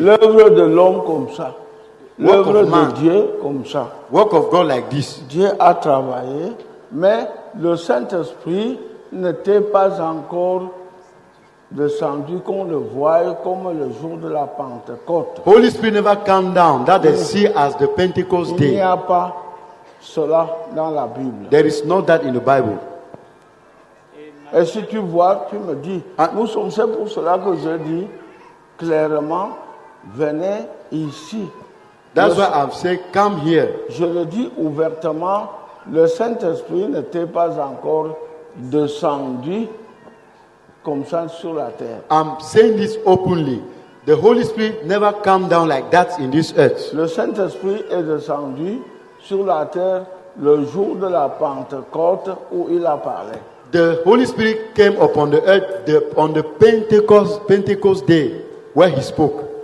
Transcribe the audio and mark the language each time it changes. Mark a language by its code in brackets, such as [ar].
[fr] l'œuvre de l'homme comme ça. [en] Work [fr] L'œuvre [en] of man. [fr] de Dieu comme ça. [en] Work of God like this. [fr] Dieu a travaillé, mais le Saint-Esprit n'était pas encore descendu qu'on le voie comme le jour de la Pentecôte. [en] Holy Spirit never come down. That they see as the Pentecost [fr] Il n'y [en] day. [fr] a pas cela dans la Bible. [en] There is not that in the Bible. [fr] Et si tu vois, tu me dis, Ah. nous sommes, c'est pour cela que je dis clairement, venez ici. [en] That's [fr] Le- [en] why I've said, come here. [fr] Je le dis ouvertement, le Saint-Esprit n'était pas encore descendu comme ça sur la terre. [en] I'm saying this openly. The Holy Spirit never come down like that in this earth. [fr] Le Saint-Esprit est descendu sur la terre le jour de la Pentecôte où il a parlé. [en] The Holy Spirit came upon the earth on the Pentecost day where he spoke.